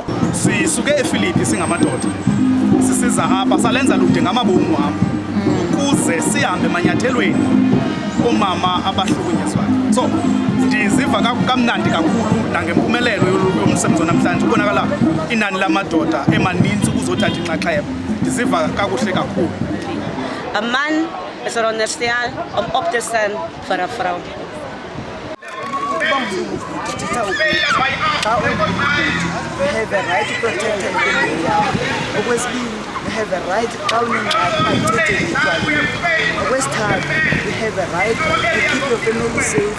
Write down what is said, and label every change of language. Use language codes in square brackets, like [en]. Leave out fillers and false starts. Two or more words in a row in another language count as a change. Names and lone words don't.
[xh] Sisuke eFilipi singamadoda sisiza apha salenza lude ngamabomu apha ukuze sihambe manyathelweni omama abahlukunyezwayo. So ndiziva kamnandi kakhulu nangempumelelo yomsebenzi namhlanje ubonakala inani lamadoda emaninzi ukuzothatha inxaxheba. Ndiziva kakuhle kakhulu. [af] 'n man is veronderstel om op te staan vir 'n vrou. [en] We have a right to protect and defend. Always we have a right to Always we have a right to keep your family safe.